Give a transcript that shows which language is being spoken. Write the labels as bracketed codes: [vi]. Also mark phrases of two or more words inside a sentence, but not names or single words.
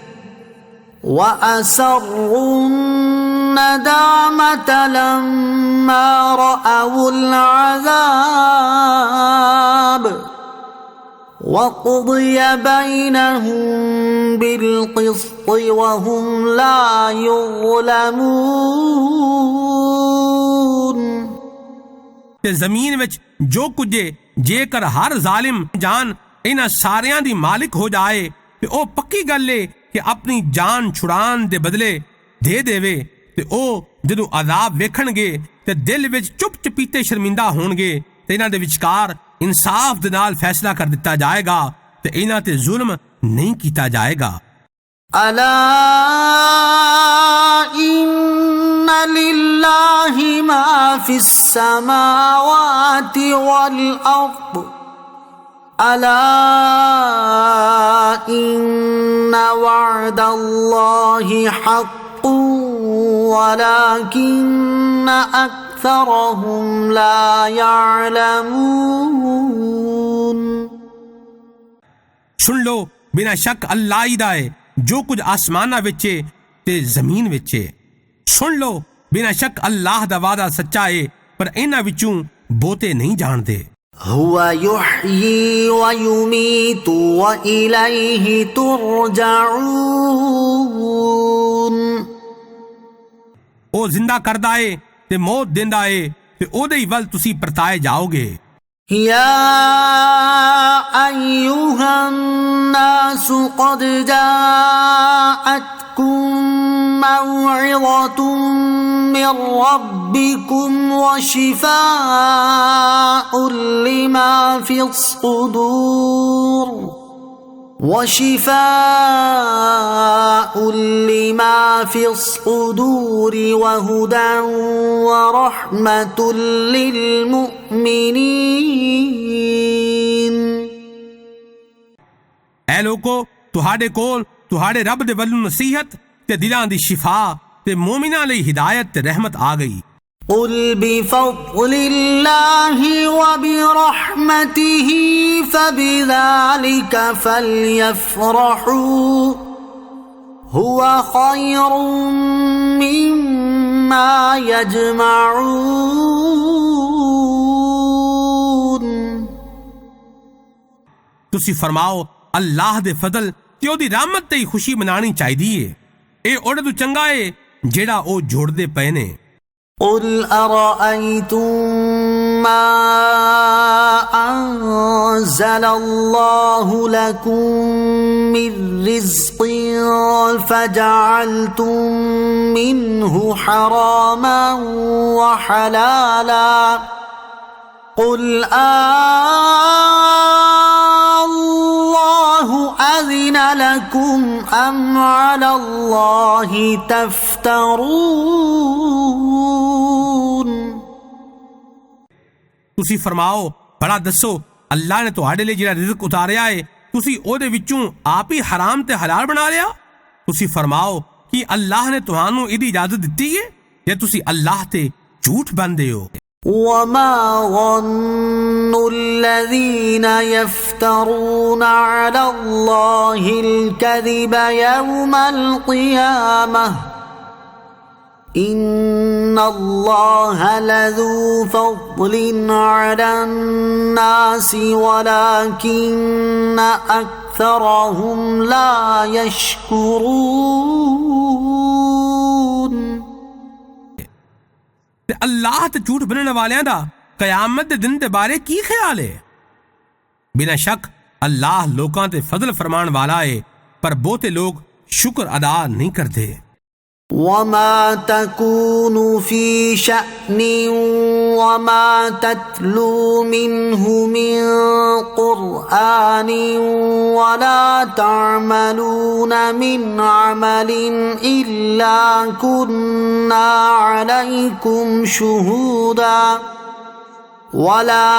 [ar] وأسروا الندامة لما رأوا العذاب وقضي بينهم بالقسط وهم لا يظلمون۔ [pa] ਤੇ ਜ਼ਮੀਨ ਵਿੱਚ ਜੋ ਕੁਝ ਜੇਕਰ ਹਰ ਜ਼ਾਲਿਮ ਜਾਨ ਇਹਨਾਂ ਸਾਰਿਆਂ ਦੀ ਮਾਲਿਕ ਹੋ ਜਾਏ ਤੇ ਉਹ ਪੱਕੀ ਗੱਲ ਏ ਕਿ ਆਪਣੀ ਜਾਨ ਛੁਡਾਉਣ ਦੇ ਬਦਲੇ ਦੇ ਦੇਵੇ, ਤੇ ਉਹ ਜਦੋਂ ਅਜ਼ਾਬ ਵੇਖਣਗੇ ਤੇ ਦਿਲ ਵਿੱਚ ਚੁੱਪ ਚਪੀਤੇ ਸ਼ਰਮਿੰਦਾ ਹੋਣਗੇ ਤੇ ਇਹਨਾਂ ਦੇ ਵਿਚਕਾਰ ਇਨਸਾਫ ਦੇ ਨਾਲ ਫੈਸਲਾ ਕਰ ਦਿੱਤਾ ਜਾਏਗਾ ਤੇ ਇਹਨਾਂ ਤੇ ਜ਼ੁਲਮ ਨਹੀਂ ਕੀਤਾ ਜਾਏਗਾ। [ar] ألا إن لله ما في السماوات والأرض ألا إن وعد الله حق ولكن أكثرهم لا يعلمون۔ [pa] ਸੁਣ ਲੋ, ਬਿਨਾਂ ਸ਼ੱਕ ਅੱਲਾਹ ਹੀ ਦਾ ਹੈ ਜੋ ਕੁਝ ਆਸਮਾਨਾਂ ਵਿੱਚ ਹੈ ਤੇ ਜ਼ਮੀਨ ਵਿੱਚ ਹੈ। ਸੁਣ ਲੋ, ਬਿਨਾਂ ਸ਼ੱਕ ਅੱਲਾਹ ਦਾ ਵਾਅਦਾ ਸੱਚਾ ਹੈ, ਪਰ ਇਹਨਾਂ ਵਿੱਚੋਂ ਬਹੁਤੇ ਨਹੀਂ ਜਾਣਦੇ। [ar] هو يحيي ويميت وإليه ترجعون۔ [pa] ਉਹ ਜ਼ਿੰਦਾ ਕਰਦਾ ਏ ਤੇ ਮੌਤ ਦਿੰਦਾ ਏ ਤੇ ਉਹਦੇ ਹੀ ਵੱਲ ਤੁਸੀਂ ਪਰਤਾਏ ਜਾਓਗੇ। [ar] يا أيها الناس قد جاءتكم موعظة من ربكم وشفاء لما في الصدور وهدى ورحمة للمؤمنين [pa] ਐ ਲੋਕੋ ਤੁਹਾਡੇ ਕੋਲ ਤੁਹਾਡੇ ਰੱਬ ਦੇ ਵੱਲੋਂ ਨਸੀਹਤ ਤੇ ਦਿਲਾਂ ਦੀ ਸ਼ਿਫਾ ਤੇ ਮੂਮਿਨਾਂ ਲਈ ਹਿਦਾਇਤ ਤੇ ਰਹਿਮਤ ਆ ਗਈ। [ar] قل بفضل الله وبرحمته فبذلك فليفرحوا هو خير مما يجمعون [pa] ਤੁਸੀਂ ਫਰਮਾਓ ਅੱਲਾਹ ਦੇ ਫਜ਼ਲ ਤੇ ਉਹਦੀ ਰਹਿਮਤ ਤੇ ਹੀ ਖੁਸ਼ੀ ਮਨਾਣੀ ਚਾਹੀਦੀ ਏ। ਇਹ ਉਹਦੇ ਤੋਂ ਚੰਗਾ ਏ ਜਿਹੜਾ ਉਹ ਜੋੜਦੇ ਪਏ ਨੇ। [ar] قل أرأيتم ما أنزل الله لكم من رزق فجعلتم منه حراما وحلالا قل الله أذن لكم أم على الله تفترون [pa] ਤੁਸੀਂ ਫਰਮਾਓ ਭਲਾ ਦੱਸੋ ਅੱਲਾਹ ਨੇ ਤੁਹਾਡੇ ਲਈ ਜਿਹੜਾ ਰਿਜ਼ਕ ਉਤਾਰਿਆ ਏ ਤੁਸੀਂ ਉਹਦੇ ਵਿੱਚੋਂ ਆਪ ਹੀ ਹਰਾਮ ਤੇ ਹਲਾਲ ਬਣਾ ਲਿਆ। ਤੁਸੀਂ ਫਰਮਾਓ ਕਿ ਅੱਲਾਹ ਨੇ ਤੁਹਾਨੂੰ ਇਹਦੀ ਇਜਾਜ਼ਤ ਦਿੱਤੀ ਏ ਜੇ ਤੁਸੀਂ ਅੱਲਾਹ ਤੇ ਝੂਠ ਬੰਦੇ ਹੋ। [ar] وما ظن الذين يفترون على الله الكذب يوم القيامة إن الله لذو فضل على الناس ولكن أكثرهم لا يشكرون [pa] ਤੇ ਅੱਲਾਹ ਤੇ ਝੂਠ ਬਣਨ ਵਾਲਿਆਂ ਦਾ ਕਿਆਮਤ ਦੇ ਦਿਨ ਦੇ ਬਾਰੇ ਕੀ ਖਿਆਲ ਹੈ? ਬਿਨਾਂ ਸ਼ੱਕ ਅੱਲਾਹ ਲੋਕਾਂ ਤੇ ਫਜ਼ਲ ਫਰਮਾਉਣ ਵਾਲਾ ਹੈ ਪਰ ਬਹੁਤੇ ਲੋਕ ਸ਼ੁਕਰ ਅਦਾ ਨਹੀਂ ਕਰਦੇ। [ar] وما تكون في شأن وما تتلو منه من قرآن ولا تعملون من عمل إلا كنا عليكم شهودا ولا